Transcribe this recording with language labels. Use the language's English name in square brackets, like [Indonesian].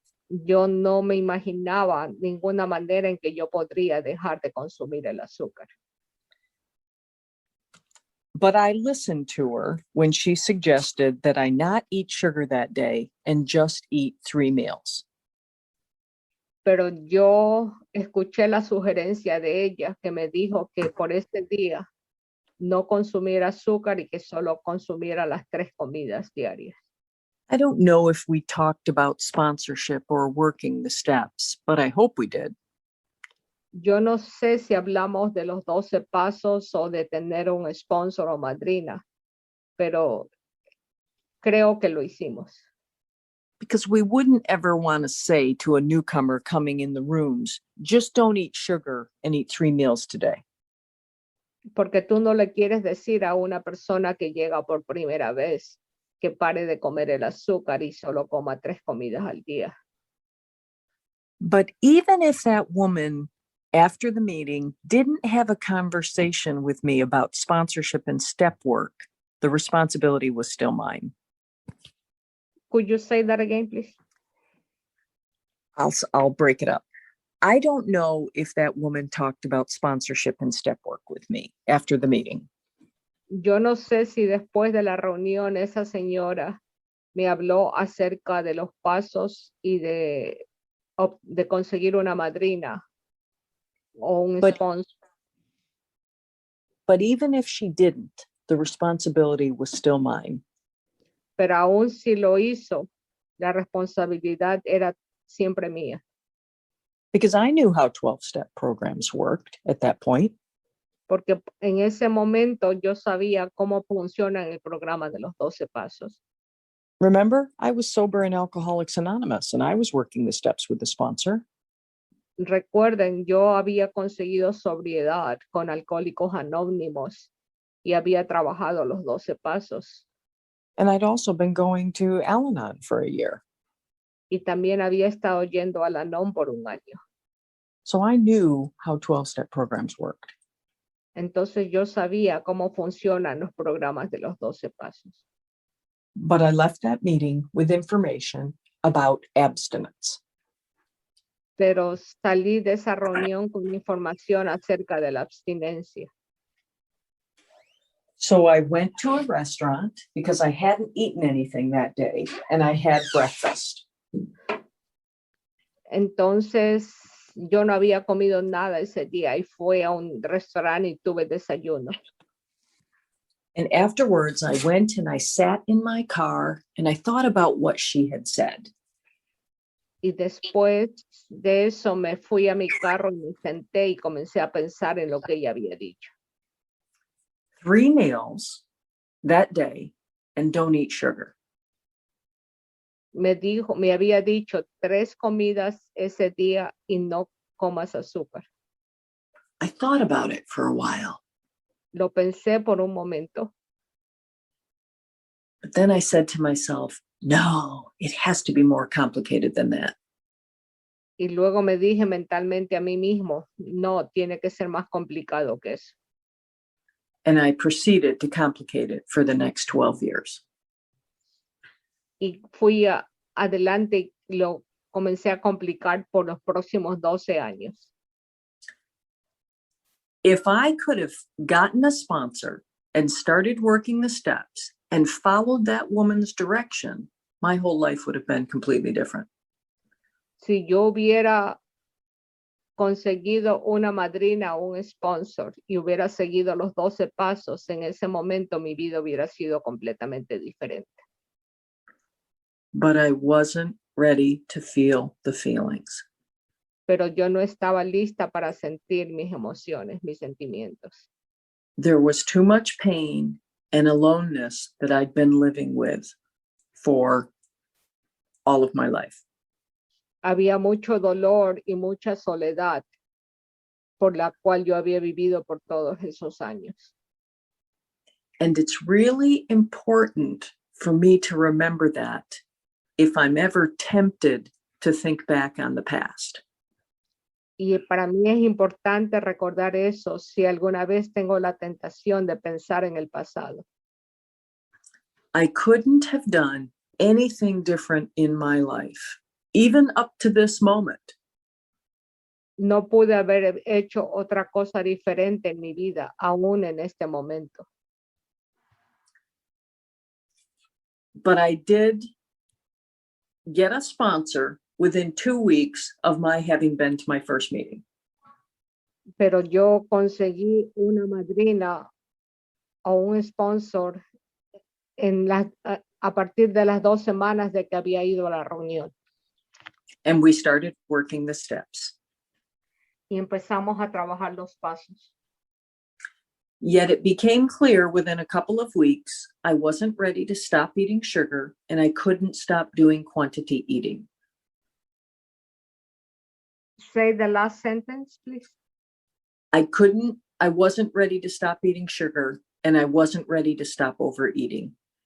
[Spanish] Yo no me imaginaba ninguna manera en que yo podría dejar de consumir el azúcar. [English] But I listened to her when she suggested that I not eat sugar that day and just eat 3 meals. [Spanish] Pero yo escuché la sugerencia de ella que me dijo que por este día no consumiera azúcar y que solo consumiera las 3 comidas diarias. [English] I don't know if we talked about sponsorship or working the steps, but I hope we did. [Spanish] Yo no sé si hablamos de los 12 pasos o de tener un sponsor o madrina, pero creo que lo hicimos. [English] Because we wouldn't ever want to say to a newcomer coming in the rooms, just don't eat sugar and eat 3 meals today. [Spanish] Porque tú no le quieres decir a una persona que llega por primera vez que pare de comer el azúcar y solo coma 3 comidas al día. [English] But even if that woman, after the meeting, didn't have a conversation with me about sponsorship and step work, the responsibility was still mine. Could you say that again, please? I'll break it up. I don't know if that woman talked about sponsorship and step work with me after the meeting. [Spanish] Yo no sé si después de la reunión esa señora me habló acerca de los pasos y de conseguir una madrina o un sponsor. [English] But even if she didn't, the responsibility was still mine. [Spanish] Pero aún si lo hizo, la responsabilidad era siempre mía. [English] Because I knew how 12-step programs worked at that point. [Spanish] Porque en ese momento yo sabía cómo funciona el programa de los 12 pasos. [English] Remember, I was sober in Alcoholics Anonymous and I was working the steps with the sponsor. [Spanish] Recuerden, yo había conseguido sobriedad con Alcohólicos Anónimos y había trabajado los 12 pasos. [English] And I'd also been going to Al-Anon for a year. [Spanish] Y también había estado yendo al Anon por un año. [English] So I knew how 12-step programs worked. [Spanish] Entonces yo sabía cómo funcionan los programas de los 12 pasos. [English] But I left that meeting with information about abstinence. [Spanish] Pero salí de esa reunión con información acerca de la abstinencia. [English] So I went to a restaurant because I hadn't eaten anything that day and I had breakfast. [Spanish] Entonces yo no había comido nada ese día y fui a un restaurante y tuve desayuno. [English] And afterwards I went and I sat in my car and I thought about what she had said. [Spanish] Y después de eso me fui a mi carro y me senté y comencé a pensar en lo que ella había dicho. [English] 3 meals that day and don't eat sugar. [Spanish] Me había dicho 3 comidas ese día y no comas azúcar. [English] I thought about it for a while. [Spanish] Lo pensé por un momento. [English] But then I said to myself, no, it has to be more complicated than that. [Spanish] Y luego me dije mentalmente a mí mismo, no, tiene que ser más complicado que eso. [English] And I proceeded to complicate it for the next 12 years. [Spanish] Y fui adelante y lo comencé a complicar por los próximos 12 años. [English] If I could have gotten a sponsor and started working the steps and followed that woman's direction, my whole life would have been completely different. [Spanish] Si yo hubiera conseguido una madrina o un sponsor y hubiera seguido los 12 pasos, en ese momento mi vida hubiera sido completamente diferente. [English] But I wasn't ready to feel the feelings. [Spanish] Pero yo no estaba lista para sentir mis emociones, mis sentimientos. [English] There was too much pain and aloneness that I'd been living with for all of my life. [Spanish] Había mucho dolor y mucha soledad por la cual yo había vivido por todos esos años. [English] And it's really important for me to remember that if I'm ever tempted to think back on the past. [Spanish] Y para mí es importante recordar eso si alguna vez tengo la tentación de pensar en el pasado. [English] I couldn't have done anything different in my life, even up to this moment. [Spanish] No pude haber hecho otra cosa diferente en mi vida, aún en este momento. [English] But I did get a sponsor within 2 weeks of my having been to my first meeting. [Spanish] Pero yo conseguí una madrina o un sponsor a partir de las 2 semanas de que había ido a la reunión. [English] And we started working the steps. [Spanish] Y empezamos a trabajar los pasos. [English] Yet it became clear within a couple of weeks, I wasn't ready to stop eating sugar and I couldn't stop doing quantity eating. Say the last sentence, please. I wasn't ready to stop eating sugar and I wasn't ready to stop overeating.